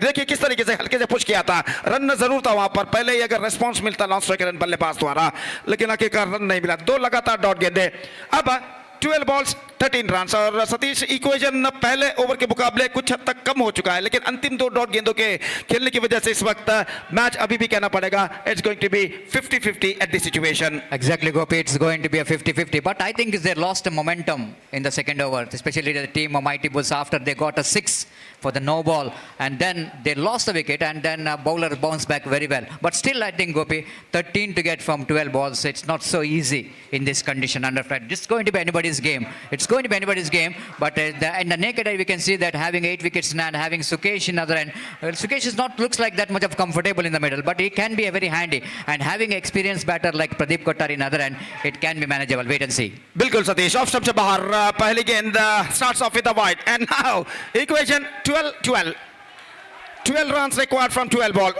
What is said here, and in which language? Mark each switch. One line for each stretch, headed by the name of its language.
Hindi: देखिए किस तरीके से हल्के से पुश किया था, रन जरूर था वहां पर, पहले ही अगर रिस्पॉन्स मिलता नॉन स्ट्राइक बल्लेबाज द्वारा, लेकिन आखिरकार रन नहीं मिला। 2 लगातार डॉट गेंदे, अब 12 balls 13 रन। और सतीश इक्वेशन पहले ओवर के मुकाबले कुछ हद तक कम हो चुका है, लेकिन अंतिम 2 डॉट गेंदों के खेलने की वजह से इस वक्त मैच अभी भी कहना पड़ेगा
English: It's going to be 50-50 at this situation. Exactly, Gopi, it's going to be a 50-50. But I think they lost momentum in the second over, especially the team of Mighty Bulls after they got a 6 for the no ball, and then they lost the wicket, and then bowler bounced back very well. But still, I think, Gopi, 13 to get from 12 balls, it's not so easy in this condition under flat. This is going to be anybody's game. It's going to be anybody's game, but in the naked eye, we can see that having 8 wickets and having Sukesh in other end, Sukesh is not looks like that much of comfortable in the middle, but he can be a very handy, and having experienced batter like Pradeep Kottary in other end, it can be manageable. Wait and see.
Hindi: बिल्कुल Satish, off stump से बाहर पहली गेंद
English: Starts off with the wide, and now equation 12 runs required from 12 ball.